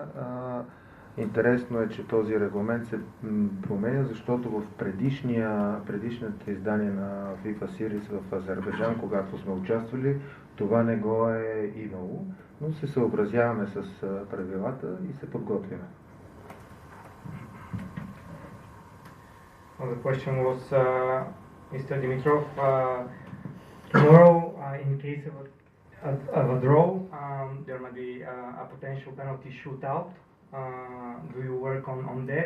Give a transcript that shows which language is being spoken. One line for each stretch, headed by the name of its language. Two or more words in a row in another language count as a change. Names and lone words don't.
Bulgarian: Интересно е, че този регламент се променя, защото в предишното издание на FIFA Series в Азербайджан, когато сме участвали, това не го е имало, но се съобразяваме с правилата и се подготвяме.
English: Well, the question was, Mr. Dimitrov, tomorrow, in case of a draw, there might be a potential penalty shootout. Do you work on that?